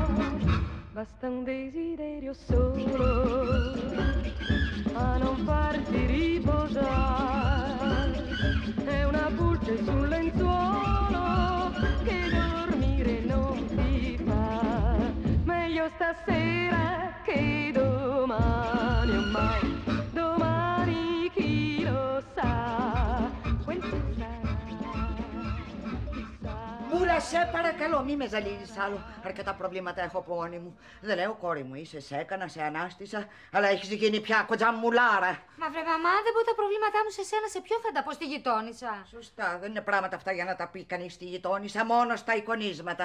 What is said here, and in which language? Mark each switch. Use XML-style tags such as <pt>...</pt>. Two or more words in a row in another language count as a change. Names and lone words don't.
<it>Basta un desiderio solo a non farti riposare, è una pulce sul lenzuolo che dormire non ti fa. Meglio stasera che domani, oh mai, domani chi lo sa quel che sarà.</it> <el>Μπούλα, σε παρακαλώ, μη με ζαλίζεις άλλο. Αρκετά προβλήματα έχω από μόνη μου. Δεν λέω, κόρη μου, είσαι, σε έκανα, σε ανάστησα, αλλά έχεις γίνει πια κοτζαμουλάρα. Μα βρε μαμά, δεν πω τα προβλήματά μου σε σένα, σε ποιον θα τα πω, στη γειτόνισσα. Σωστά, δεν είναι πράγματα αυτά για να τα πει κανείς στη γειτόνισσα, μόνο στα εικονίσματα.</el>